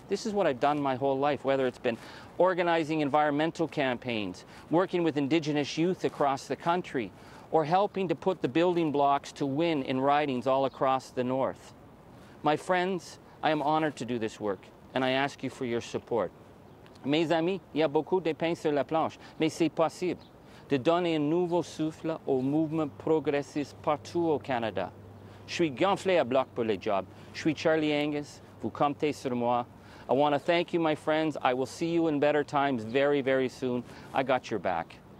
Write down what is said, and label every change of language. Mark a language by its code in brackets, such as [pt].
[en] This is what I've done my whole life, whether it's been organizing environmental campaigns, working with Indigenous youth across the country, or helping to put the building blocks to win in ridings all across the north. My friends, I am honored to do this work, and I ask you for your support. [fr] Mes amis, il y a beaucoup de pain sur la planche, mais c'est possible de donner un nouveau souffle au mouvement progressiste partout au Canada. Je suis gonflé à bloc pour les jobs. Je suis Charlie Angus. Vous comptez sur moi. [en] I want to thank you, my friends. I will see you in better times very, very soon. I got your back.